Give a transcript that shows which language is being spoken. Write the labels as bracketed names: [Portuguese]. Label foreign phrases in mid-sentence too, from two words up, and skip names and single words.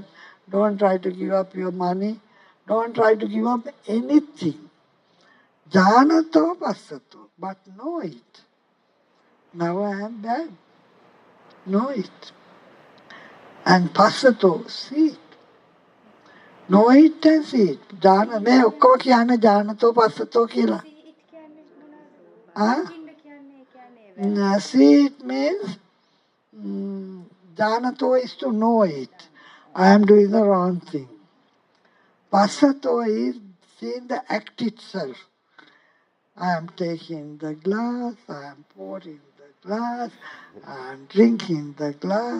[English] Don't try to give up your money. Don't try to give up anything. [Pali] Janato passato. [English] But know it. Now I am bad. Know it. And passato, see it. Know it and see it. [Sinhala] මේ ඔක්කොම කියන්නේ [Pali] janato passato [English] කියලා. See, it can Huh? [Sinhala] දකින්න කියන්නේ [English] See it means janato is to know it. I am doing the wrong thing. Passato is seeing the act itself. I am taking the glass, I am pouring the glass, I am drinking the glass.